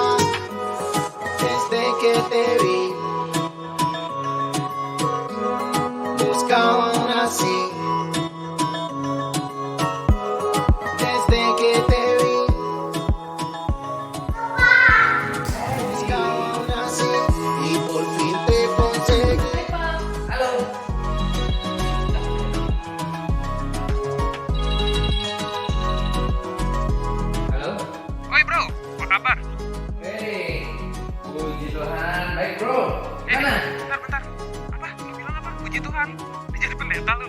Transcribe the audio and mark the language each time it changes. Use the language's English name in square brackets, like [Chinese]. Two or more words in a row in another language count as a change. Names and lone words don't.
[Spanish] Desde que te vi, buscaba una así. Desde que te vi, buscaba una así y por fin te conseguí. [Indonesian] Halo. Halo. Oi bro, apa kabar? Hei, puji Tuhan. Baik bro. Mana? Bentar. Apa? Lu bilang apa? Puji Tuhan. Dia jadi pendeta lu.